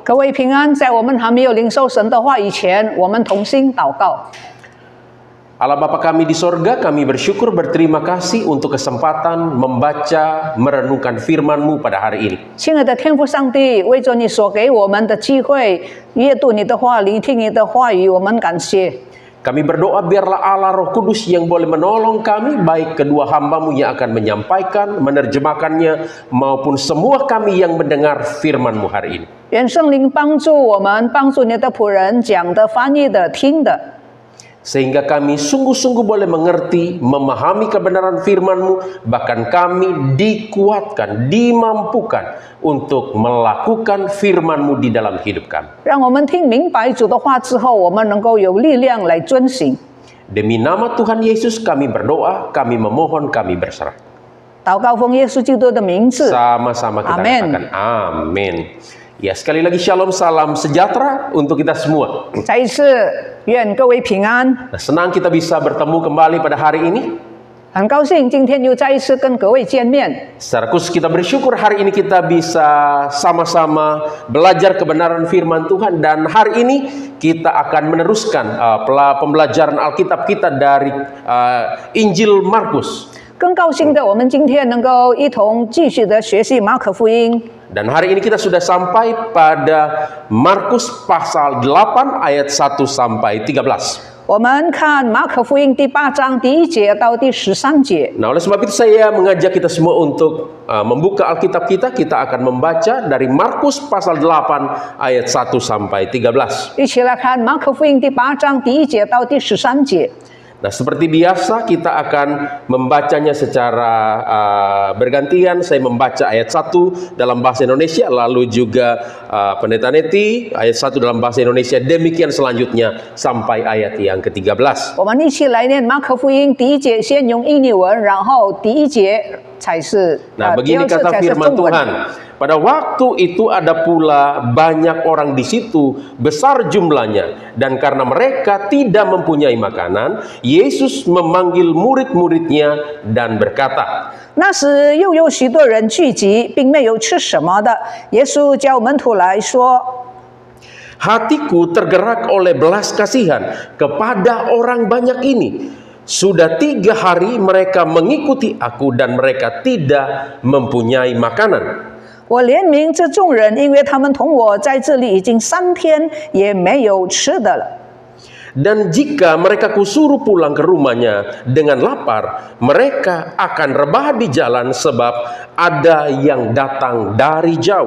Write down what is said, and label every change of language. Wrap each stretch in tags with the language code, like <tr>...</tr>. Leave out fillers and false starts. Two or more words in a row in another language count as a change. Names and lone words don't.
<zh>各位平安，在我们还没有领受神的话语前，我们同心祷告。</zh> <id>Allah Bapa kami di sorga, kami bersyukur berterima kasih untuk kesempatan membaca, merenungkan firman-Mu pada hari ini.</id> <zh>亲爱的天父上帝，为着你所给我们的机会，阅读你的话，聆听你的话语，我们感谢。</zh> <id>Kami berdoa biarlah Allah Roh Kudus yang boleh menolong kami, baik kedua hamba-Mu yang akan menyampaikan, menerjemahkannya, maupun semua kami yang mendengar firman-Mu hari ini.</id> <zh>愿圣灵帮助我们，帮助你的仆人讲的、翻译的、听的。</zh> <id>Sehingga kami sungguh-sungguh boleh mengerti, memahami kebenaran firman-Mu, bahkan kami dikuatkan, dimampukan untuk melakukan firman-Mu di dalam hidup kami.</id> <zh>让我们听明白主的话之后，我们能够有力量来遵行。</zh> <id>Demi nama Tuhan Yesus kami berdoa, kami memohon, kami berserah.</id> <zh>祷告奉耶稣基督的名字，</zh> <id>Sama-sama kita Amin. katakan amin. Ya, sekali lagi shalom, salam sejahtera untuk kita semua.</id> <zh>再一次愿各位平安。</zh> <id>Nah, senang kita bisa bertemu kembali pada hari ini.</id> <zh>很高兴今天又再一次跟各位见面。</zh> <id>Secara khusus kita bersyukur hari ini kita bisa sama-sama belajar kebenaran firman Tuhan, dan hari ini kita akan meneruskan pembelajaran Alkitab kita dari Injil Markus.</id> <zh>更高兴的，我们今天能够一同继续的学习马可福音。</zh> <id>Dan hari ini kita sudah sampai pada Markus pasal 8 ayat 1 sampai 13.</id> <zh>我们看马可福音第8章第1节到第13节。</zh> <id>Nah, oleh sebab itu saya mengajak kita semua untuk membuka Alkitab kita. Kita akan membaca dari Markus pasal 8 ayat 1 sampai 13.</id> <zh>一起来看马可福音第8章第1节到第13节。</zh> <id>Nah, seperti biasa kita akan membacanya secara bergantian. Saya membaca ayat 1 dalam bahasa Indonesia, lalu juga Pendeta Neti ayat 1 dalam bahasa Indonesia. Demikian selanjutnya sampai ayat yang ke-13.</id> <zh>我们一起来念马可福音第1节，先用印尼文，然后第1节才是</zh> <id>Nah,</id> <zh>第</zh> <id>begini</id> <zh>2次</zh> <id>kata</id> <zh>才是</zh> <id>firman</id> <zh>中文。</zh> <id>Tuhan. Pada waktu itu ada pula banyak orang di situ, besar jumlahnya, dan karena mereka tidak mempunyai makanan, Yesus memanggil murid-muridnya dan berkata,</id> <zh>那时又有许多人聚集，并没有吃什么的。耶稣叫门徒来说。</zh> <id>hatiku tergerak oleh belas kasihan kepada orang banyak ini. Sudah 3 hari mereka mengikuti aku dan mereka tidak mempunyai makanan.</id> <zh>我怜悯这众人，因为他们同我在这里已经3天，也没有吃的了。</zh> <id>Dan jika mereka kusuruh pulang ke rumahnya dengan lapar, mereka akan rebah di jalan sebab ada yang datang dari jauh.</id>